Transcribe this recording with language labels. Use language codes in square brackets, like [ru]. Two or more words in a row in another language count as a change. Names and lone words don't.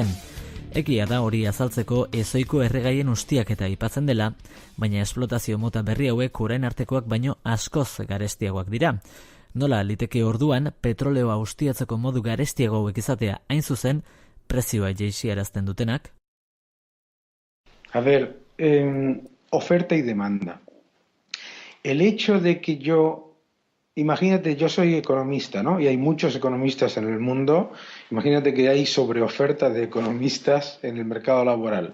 [eu] Egia da hori azaltzeko ezoiko erregaien ustiaketa aipatzen dela, baina esplotazio mota berri hauek orain artekoak baino askoz garestiagoak dira. Nola liteke orduan petroleoa ustiatzeko modu garestiago hauek izatea hain zuzen prezioa jaitsiarazten dutenak? [es] A ver, oferta y demanda. El hecho de que imagínate, yo soy economista, ¿no? Y hay muchos economistas en el mundo. Imagínate que hay sobreoferta de economistas en el mercado laboral.